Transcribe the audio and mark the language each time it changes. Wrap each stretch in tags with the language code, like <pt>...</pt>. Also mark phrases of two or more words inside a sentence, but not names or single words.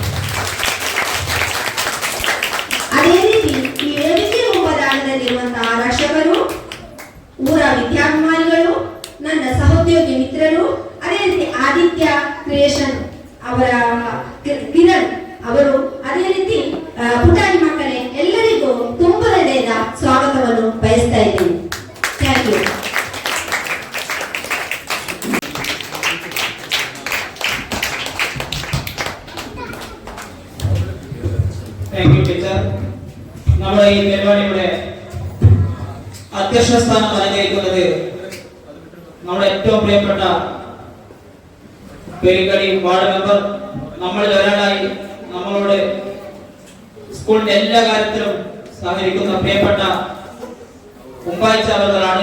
<kn>ಅದೇ ರೀತಿ ಈ ವೇದಿಕೆ ಮುಂಬದಾನದಲ್ಲಿರುವಂತಹ ರಕ್ಷಕರು, ಊರ ವಿದ್ಯಾಭಿಮಾನಿಗಳು, ನನ್ನ ಸಹೋದ್ಯೋಗಿ ಮಿತ್ರರು, ಅದೇ ರೀತಿ ಆದಿತ್ಯ ಕ್ರಿಯೇಷನ್ ಅವರ ಕಿರಣ್ ಅವರು, ಅದೇ ರೀತಿ ಪುಟಾಣಿ ಮಕ್ಕಳೇ ಎಲ್ಲರಿಗೂ ತುಂಬ ಹೃದಯದ ಸ್ವಾಗತವನ್ನು ಬಯಸ್ತಾ ಇದ್ದೀನಿ.</kn> <en>thank you. thank you teacher.</en> <ml>നമ്മുടെ ഈ പരിപാടിയുടെ അധ്യക്ഷ സ്ഥാനം അലങ്കരിക്കുന്നത് നമ്മുടെ ഏറ്റവും പ്രിയപ്പെട്ട പെരിങ്ങടി വാർഡ് മെമ്പർ, നമ്മളിൽ ഒരാളായി നമ്മളോട് സ്കൂളിന്റെ എല്ലാ കാര്യത്തിലും സഹകരിക്കുന്ന പ്രിയപ്പെട്ട ഉമ്പാഴ്ച അവர்களാണ്.</ml>